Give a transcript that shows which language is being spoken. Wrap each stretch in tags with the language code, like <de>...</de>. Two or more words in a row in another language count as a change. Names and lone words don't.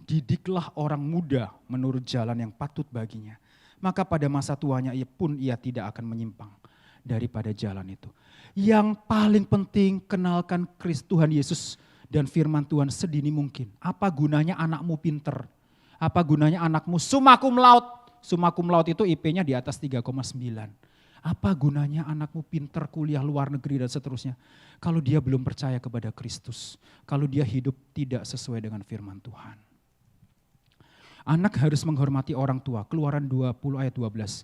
<id>Didiklah orang muda menurut jalan yang patut baginya. Maka pada masa tuanya ia tidak akan menyimpang daripada jalan itu. Yang paling penting, kenalkan Tuhan Yesus dan firman Tuhan sedini mungkin. Apa gunanya anakmu pinter? Apa gunanya anakmu</id> <la>summa cum laude? Summa cum laude</la> <id>itu IP-nya di atas 3,9. Apa gunanya anakmu pinter kuliah luar negeri dan seterusnya, kalau dia belum percaya kepada Kristus, kalau dia hidup tidak sesuai dengan firman Tuhan. Anak harus menghormati orang tua. Keluaran 20 ayat 12.</id>